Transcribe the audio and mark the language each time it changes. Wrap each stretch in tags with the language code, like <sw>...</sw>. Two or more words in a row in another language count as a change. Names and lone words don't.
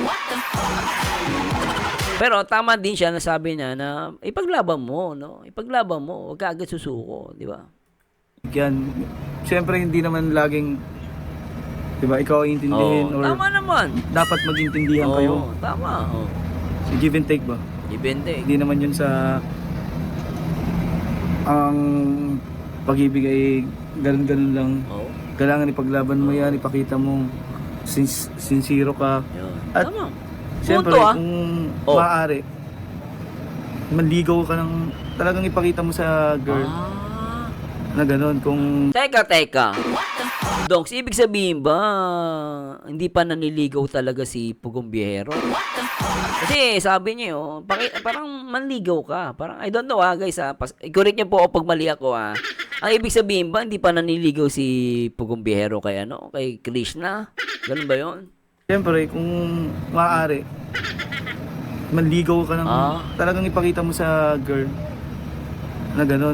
<tl>Pero tama din siya na sabi niya na ipaglaban mo, no? Ipaglaban mo, huwag ka agad susuko, di ba? Yan, siyempre hindi naman laging, diba, ikaw ang intindihin or tama naman. dapat mag-intindihan kayo. Tama.</tl> <en>So, give and take ba? Give and take.</en> <tl>Hindi naman yun sa ang pag-ibig ay ganun-ganun lang. Kailangan ipaglaban mo yan, ipakita mo sincero ka. At tama. siyempre, kung maaari, manligaw ka ng talagang ipakita mo sa girl na ganun. Kung Teka. Donks, ibig sabihin ba hindi pa naniligaw talaga si Pugong Biyahero? Kasi sabi niyo, parang manligaw ka. Parang,</tl> <en>I don't know guys</en> <tl>correct niyo po pag mali ako Ang ibig sabihin ba hindi pa naniligaw si Pugong Biyahero kay Krishna? Ganun ba 'yon? siyempre, kung maaari, manligaw ka ng talagang ipakita mo sa girl na ganun.</tl>